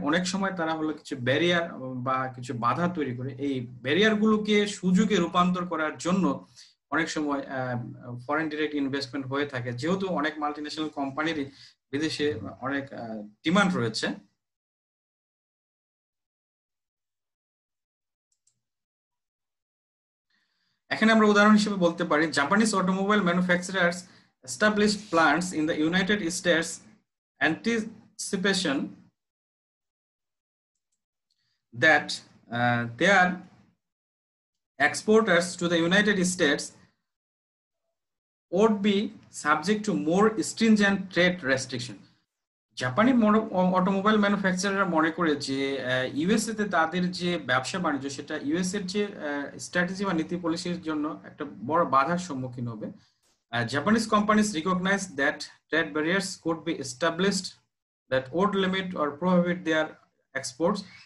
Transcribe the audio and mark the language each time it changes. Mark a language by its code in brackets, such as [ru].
[bn] অনেক সময় তারা হলো কিছু ব্যারিয়ার বা কিছু বাধা তৈরি করে, এই ব্যারিয়ারগুলোকে সুযোগে রূপান্তর করার জন্য অনেক সময় ফরেন ডিরেক্ট ইনভেস্টমেন্ট হয়ে থাকে, যেহেতু অনেক মাল্টিন্যাশনাল কোম্পানিরই বিদেশে অনেক ডিমান্ড রয়েছে। এখানে আমরা উদাহরণ হিসেবে বলতে পারি Japanese automobile manufacturers [en] established plants in the United States anticipation that their exporters to the United States would be subject to more stringent trade restriction. [bn] জাপানি অটোমোবাইল ম্যানুফ্যাকচারাররা মনে করে যে ইউএসএ তে তাদের যে ব্যবসা বাণিজ্য সেটা ইউএস এর যে স্ট্র্যাটেজি বা নীতি পলিসির জন্য একটা বড় বাধার সম্মুখীন হবে। [en] Japanese companies recognize that trade barriers could be established that would limit or prohibit their exports.